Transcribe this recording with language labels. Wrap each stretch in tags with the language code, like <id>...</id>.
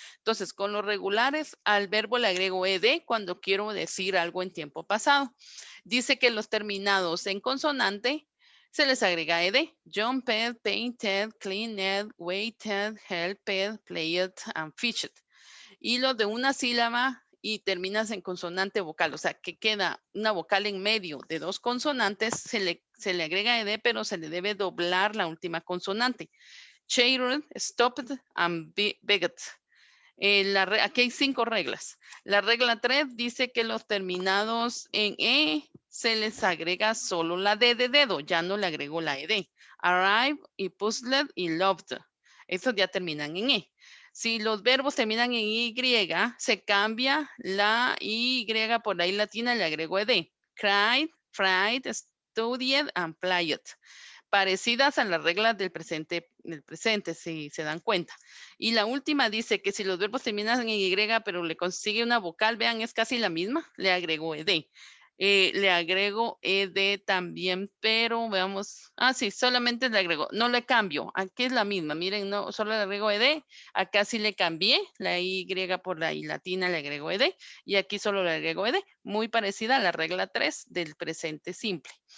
<es>Entonces, con los regulares al verbo le agrego ed cuando quiero decir algo en tiempo pasado. Dice que los terminados en consonante se les agrega ed.</es> <en>Jumped, painted, cleaned, waited, helped, played, and fished.</en> <es>Y los de una sílaba y terminas en consonante vocal, o sea, que queda una vocal en medio de dos consonantes, se le agrega ed, pero se le debe doblar la última consonante.</es> <en>Chaired, stopped, and begged.</en> <es>Aquí hay 5 reglas. La regla 3 dice que los terminados en E se les agrega solo la D de dedo, ya no le agrego la ED.</es> <en>Arrive y puzzled y loved.</en> <es>Estos ya terminan en E. Si los verbos terminan en Y, se cambia la Y por la I latina y le agrego ED.</es> <en>Cried, fried, studied and played.</en> <es>Parecidas a las reglas del presente, si se dan cuenta. Y la última dice que si los verbos terminan en Y, pero le consigue una vocal, vean, es casi la misma, le agrego ed. Le agrego ed también, pero veamos, sí, solamente le agrego, no le cambio, aquí es la misma, miren, no, solo le agrego ed, acá sí le cambié, la Y por la I latina le agrego ed, y aquí solo le agrego ed, muy parecida a la regla 3 del presente simple.</es>